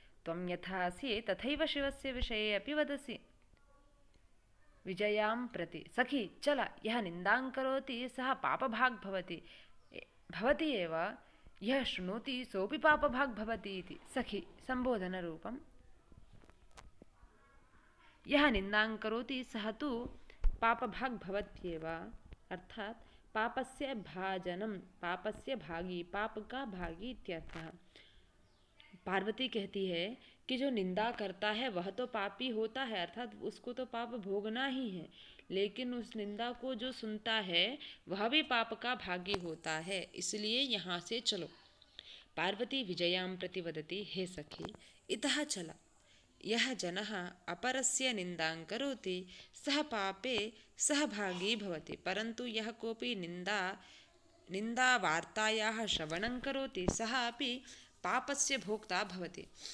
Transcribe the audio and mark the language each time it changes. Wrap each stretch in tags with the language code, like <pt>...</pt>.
<sa>त्वं यथा असि तथैव शिवस्य विषये अपि वदसि। विजयां प्रति, सखी चल, यः निन्दां करोति सः पापभाग् भवति एव, यः शृणोति सोऽपि पापभाग् भवति इति। सखी सम्बोधनरूपं। यः निन्दां करोति सः तु पापभाग् भवत्येव, अर्थात पापस्य भाजनम, पापस्य भागी,</sa> <hi>पाप का भागी</hi> <sa>इत्यर्थः।</sa> <hi>पार्वती कहती है कि जो निंदा करता है वह तो पापी होता है, अर्थात उसको तो पाप भोगना ही है, लेकिन उस निंदा को जो सुनता है वह भी पाप का भागी होता है, इसलिए यहाँ से चलो।</hi> <sa>पार्वती विजयां प्रति वदति, हे सखी, इतः चल। यः जनः अपरस्य निन्दां करोति सः पापे सहभागी भवति, परन्तु यः कोऽपि निन्दावार्तायाः श्रवणं करोति सः अपि पापस्य भोक्ता भवति।</sa>